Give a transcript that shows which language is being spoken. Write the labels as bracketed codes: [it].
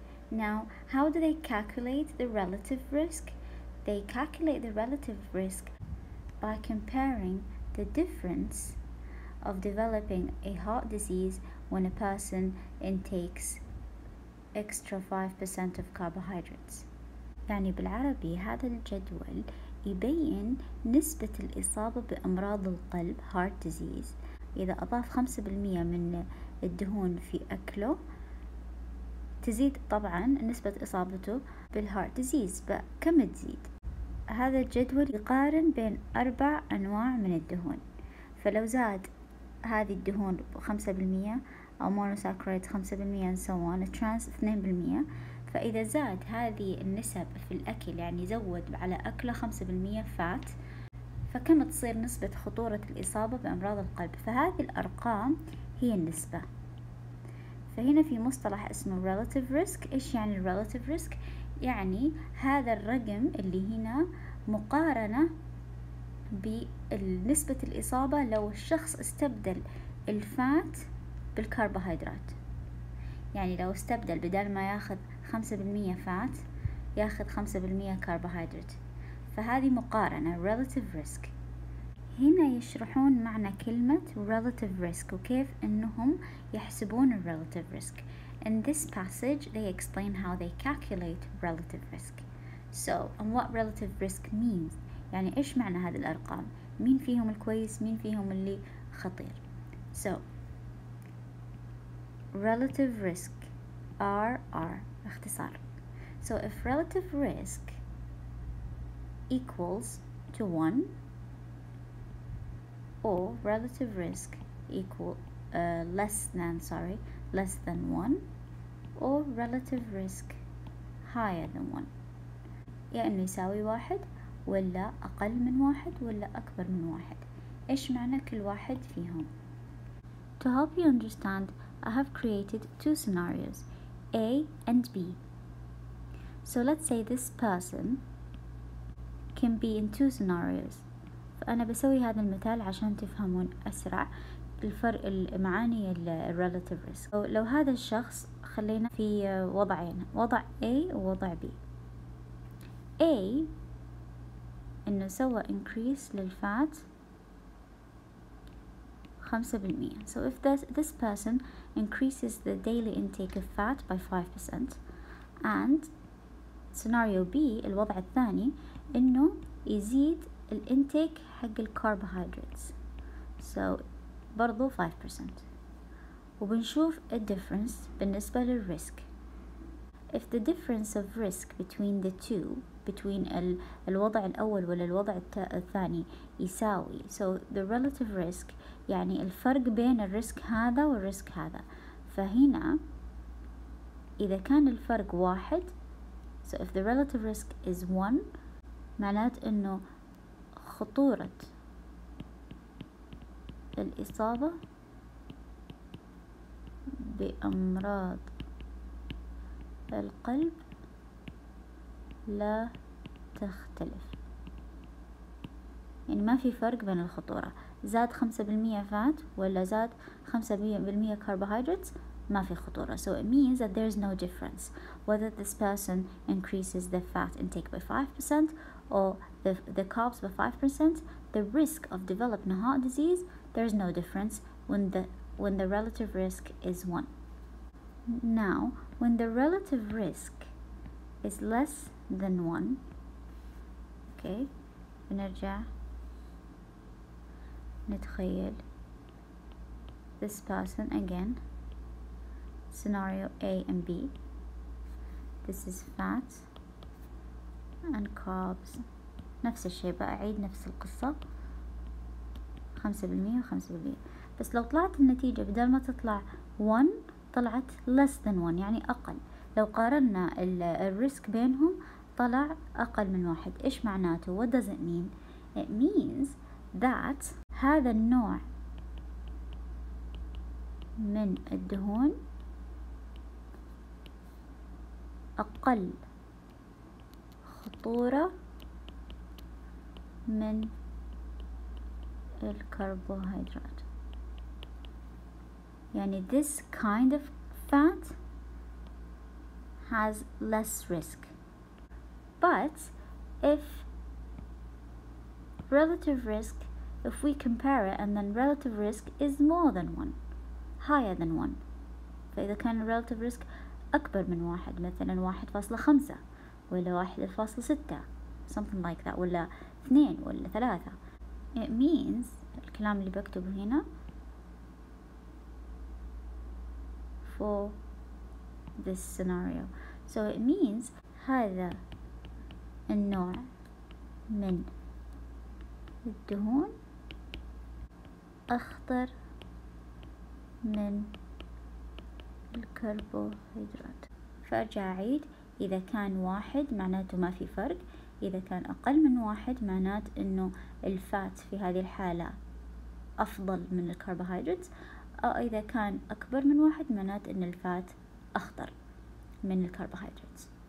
[en] Now, how do they calculate the relative risk? They calculate the relative risk by comparing the difference of developing a heart disease when a person intakes extra 5% of carbohydrates. [ar] يعني بالعربي هذا الجدول يبين نسبة الإصابة بأمراض القلب heart disease إذا أضاف 5% من الدهون في أكله تزيد طبعا نسبة إصابته بالهارت ديزيز. كم تزيد؟ هذا الجدول يقارن بين 4 أنواع من الدهون. فلو زاد هذه الدهون 5%، أو monosaccharides 5%، [en] and so on. trans 2%. [ar] فإذا زاد هذه النسب في الأكل، يعني زود على أكله 5% فات، فكم تصير نسبة خطورة الإصابة بأمراض القلب؟ فهذه الأرقام هي النسبة. فهنا في مصطلح اسمه relative risk. إيش يعني relative risk؟ يعني هذا الرقم اللي هنا مقارنة بنسبة الإصابة لو الشخص استبدل الفات بالكربوهيدرات. يعني لو استبدل بدل ما ياخذ 5% فات ياخذ 5% كربوهيدرات. فهذه مقارنة relative risk. هنا يشرحون معنى كلمة relative risk وكيف انهم يحسبون relative risk. [en] In this passage they explain how they calculate relative risk. So, and what relative risk means. [ar] يعني ايش معنى هذه الارقام؟ مين فيهم الكويس؟ مين فيهم اللي خطير؟ So, relative risk RR اختصار. [en] So if relative risk equals to 1, or relative risk less than 1, or relative risk higher than 1. [ar] يا إنه يساوي 1 ولا أقل من 1 ولا أكبر من 1. إيش معنى كل واحد فيهم؟ [en] To help you understand, I have created two scenarios, A and B. So let's say this person can be in two scenarios. [ar] فأنا بسوي هذا المثال عشان تفهمون أسرع الفرق المعاني relative risk. لو هذا الشخص خلينا في وضعين، وضع A ووضع B. A إنه سوى increase للفات 5%. [en] So if this person increases the daily intake of fat by 5%, and scenario B [ar] الوضع الثاني إنه يزيد الانتيك حق الكربوهيدراتس، [en] so برضو 5%. [ar] وبنشوف الديفرنس بالنسبة للريسك. [en] If the difference of risk between the two, between [ar] الوضع الأول ولا الوضع الثاني يساوي، [en] so the relative risk [ar] يعني الفرق بين الريسك هذا والريسك هذا. فهنا إذا كان الفرق 1، [en] so if the relative risk is 1 [ar] معنات إنه خطورة الإصابة بأمراض القلب لا تختلف. يعني ما في فرق بين الخطورة، زاد 5% فات ولا زاد 5% كربوهيدرات، ما في خطورة. [en] So it means that there is no difference whether this person increases the fat intake by 5% or the carbs by 5%. The risk of developing a heart disease, there is no difference when the relative risk is 1. Now, when the relative risk is less than 1, okay, [ar] بنرجع نتخيل [en] this person again, scenario A and B. This is fat and carbs. [ar] نفس الشيء، بأعيد نفس القصة، 5% و5%. بس لو طلعت النتيجة بدل ما تطلع 1 طلعت [en] less than 1، [ar] يعني أقل. لو قارنا الريسك بينهم طلع أقل من 1. إيش معناته؟ [en] What does it mean? It means that [ar] هذا النوع من الدهون أقل خطورة من الكربوهيدرات. [en] يعني this kind of fat has less risk. But if relative risk, if we compare it and then relative risk is more than 1, higher than 1، [ar] فإذا كان relative risk أكبر من 1، مثلا 1.5 ولا 1.6، [en] something like that، [ar] ولا 2 ولا 3، [en] it means [ar] الكلام اللي بكتبه هنا [en] for this scenario. So it means [ar] هذا النوع من الدهون أخطر من الكربوهيدرات. فأرجع أعيد، إذا كان 1 معناته ما في فرق، إذا كان أقل من 1 معناته إنه الفات في هذه الحالة أفضل من الكربوهيدرات، أو إذا كان أكبر من 1 معناته إن الفات أخطر من الكربوهيدرات.